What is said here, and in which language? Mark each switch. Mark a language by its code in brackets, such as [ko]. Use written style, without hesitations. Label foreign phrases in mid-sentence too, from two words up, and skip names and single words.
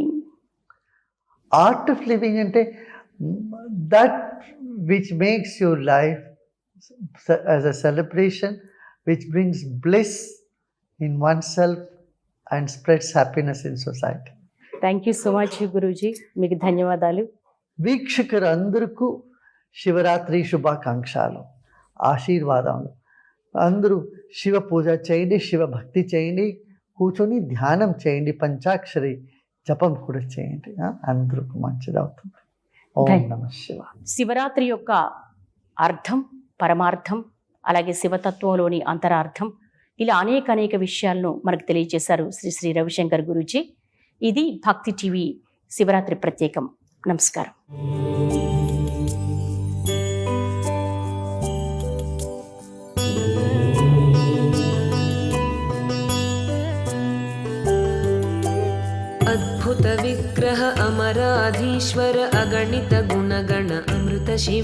[en] living ante that which makes your life as a celebration, which brings bliss in oneself and spreads happiness in society. Thank you so much, Guruji. [te] మీకు ధన్యవాదాలు. వీక్షకులందరికీ శివరాత్రి శుభాకాంక్షలు, ఆశీర్వాదాలు. అందరూ శివ పూజ చేయండి, శివ భక్తి చేయండి, కూర్చొని ధ్యానం చేయండి, పంచాక్షరి జపం కూడా చేయండి. అందరికీ మంచిది అవుతుంది. [sa] ఓం నమః శివాయ. [te] శివరాత్రి యొక్క అర్థం, పరమార్థం, అలాగే శివతత్వంలోని అంతరార్థం, ఇలా అనేక విషయాలను మనకు తెలియజేశారు శ్రీ రవిశంకర్ గురూజీ. ఇది భక్తి టీవీ శివరాత్రి ప్రత్యేకం. నమస్కారం. [sa] अद्भुत विग्रह अमराधीश्वर अगणित गुणगण अमृत शिव,